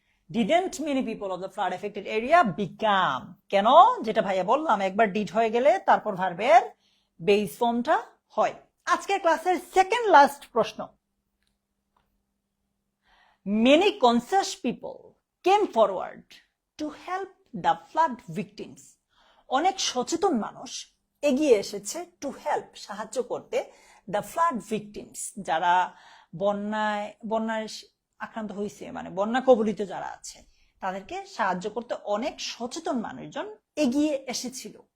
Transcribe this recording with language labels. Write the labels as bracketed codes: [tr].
[en] Didn't many people of the flood affected area become? [bn] কেন? যেটা ভাইয়া বললাম, একবার ডিড হয়ে গেলে তারপর ভার্বের বেস ফর্মটা হয়। আজকের ক্লাসের সেকেন্ড লাস্ট প্রশ্ন। [en] Many conscious people came forward to help the flood victims. [bn] অনেক সচেতন মানুষ এগিয়ে এসেছে [en] to help, [bn] সাহায্য করতে, [en] the flood victims, [bn] যারা বন্যায় আক্রান্ত হয়েছে, মানে বন্যা কবলিত যারা আছে, তাদেরকে সাহায্য করতে অনেক সচেতন মানুষজন এগিয়ে এসেছিল।